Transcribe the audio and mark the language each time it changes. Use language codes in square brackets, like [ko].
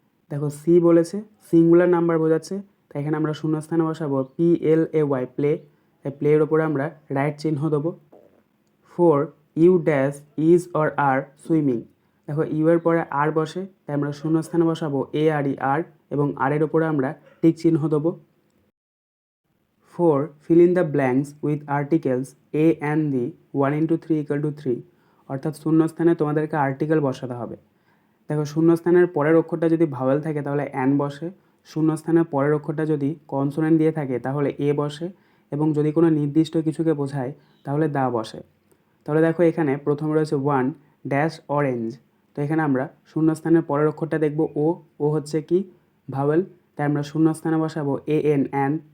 [bn] দেখো সি বলেছে, singular number বোঝাচ্ছে, তাই এখানে আমরা শূন্যস্থানে বসাবো PLAY প্লে, তাই প্লে এর ওপরে আমরা রাইট চিহ্ন দেবো। 4 [en] You dash is or are swimming. [bn] দেখো ইউ এর পরে আর বসে, তাই আমরা শূন্যস্থানে বসাবো আর এবং আর এর ওপরে আমরা টিক চিহ্ন দেবো। [en] 4 fill in the blanks with articles A and the 1 into 3 equal to 3, [bn] অর্থাৎ শূন্যস্থানে তোমাদেরকে আর্টিকেল বসাতে হবে। দেখো শূন্যস্থানের পরের অক্ষরটা যদি ভাওয়েল থাকে তাহলে অ্যান বসে, শূন্যস্থানের পরের অক্ষরটা যদি কনসোনেন্ট দিয়ে থাকে তাহলে এ বসে এবং যদি কোনো নির্দিষ্ট কিছুকে বোঝায় তাহলে দা বসে। তাহলে দেখো এখানে প্রথমে রয়েছে 1 ড্যাশ অরেঞ্জ, তো এখানে আমরা শূন্যস্থানের পরের অক্ষরটা দেখব ও হচ্ছে কি ভাওয়েল, তাই আমরা শূন্যস্থানে বসাবো অ্যান।